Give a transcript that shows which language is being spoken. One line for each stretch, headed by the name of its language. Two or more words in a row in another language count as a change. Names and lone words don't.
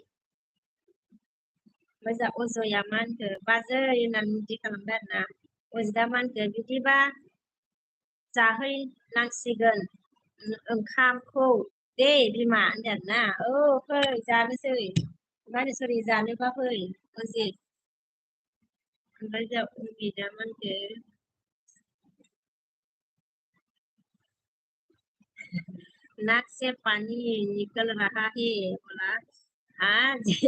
Bodo: मोजां अजया मा होनखो बाजै होननानै बिदि खालामबाय आरोना अजिदा मा होनखो बिदिबा जाहैनांसिगोन ओंखामखौ दे बिमा होनदों आरोना फै जानोसै मा होनो सरि जानोबा फै अजित ओमफ्राय जों उमेदा मा होनखो
Hindi: नाक से पानी निकल रहा है बोला आज